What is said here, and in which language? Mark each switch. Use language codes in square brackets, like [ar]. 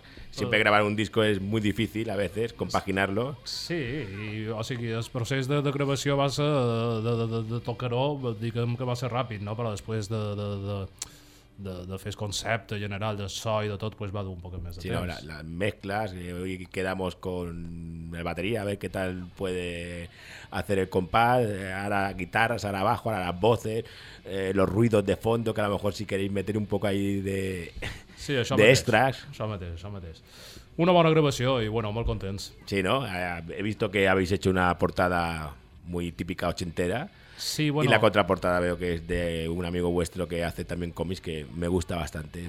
[ca] Sempre gravar un disco és molt difícil a vegades, compaginar-lo. Sí, i, o sigui, el procés de gravació va ser de tocar-ho, diguem que va ser ràpid, no? Però després de fer el concepte general de so i de tot, pues va dur un poc més de temps. Sí, no, les mescles, [es] hoy quedamos con la batería, a ver qué tal puede hacer el compás, ahora guitarras, ahora bajo, ahora las voces, los ruidos de fondo, que a lo mejor si queréis meter un poco ahí de... [ca] Sí, això mateix, això mateix. Una bona gravació i, bueno, molt contents. Sí, no? [es] He visto que habéis hecho una portada muy típica ochentera. Sí, bueno. Y la contraportada veo que es de un amigo vuestro que hace también cómics, que me gusta bastante.